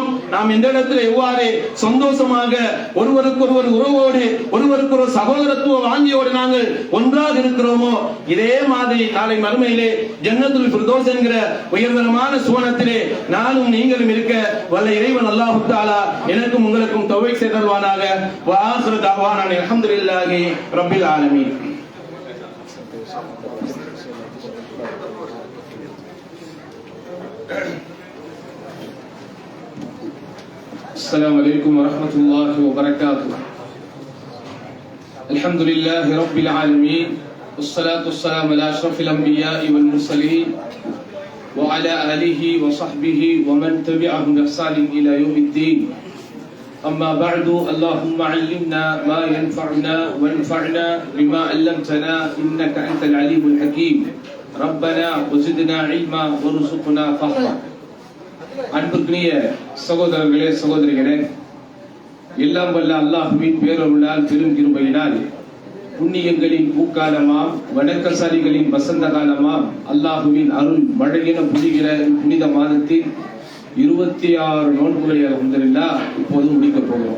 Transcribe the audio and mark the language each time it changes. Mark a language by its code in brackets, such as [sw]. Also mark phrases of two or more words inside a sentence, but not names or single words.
[ta] நாம் இந்த இடத்துல எவ்வாறு சந்தோஷமாக ஒருவருக்கொருவர் உறவோடு ஒருவருக்கொரு சகோதரத்துவ வாங்கியோடு நாங்கள் ஒன்றாக இருக்கிறோமோ இதே மாதிரி நாளை மறுமையிலே [ar] جنة الفردوس [ta] என்கிற உயர்தரமான சுவனத்திலே நானும் நீங்களும் இருக்க வல்ல இறைவன் அல்லாஹ் தஆலா எனக்கும் உங்களுக்கும் தௌஃபீக் செய்தல்வானாக. [ar] وآخر دعوانا الحمد لله رب العالمين. السلام عليكم ورحمة الله وبركاته. الحمد لله رب العالمين والصلاة والسلام على أشرف الأنبياء والمرسلين وعلى آله وصحبه ومن تبعهم بإحسان إلى يوم الدين. أما بعد، اللهم علمنا ما ينفعنا وانفعنا بما علمتنا إنك أنت العليم الحكيم. ربنا وزدنا علما وارزقنا فهما. [ta] அன்புக்குரிய சகோதரர்களே, சகோதரிகளே, எல்லாம் வல்ல அல்லாஹ்வின் பேரருளால் பெரும் கிருபையினால் புண்ணியங்களின் பூக்காலமாம் வணக்கசாலிகளின் வசந்த காலமாம் அல்லாஹ்வின் அருள் மழையென புரிகிற புனித மாதத்தில் 26 நோன்புகளை அல்ஹம்துலில்லாஹ் இப்போது முடிக்கப் போகிறோம்.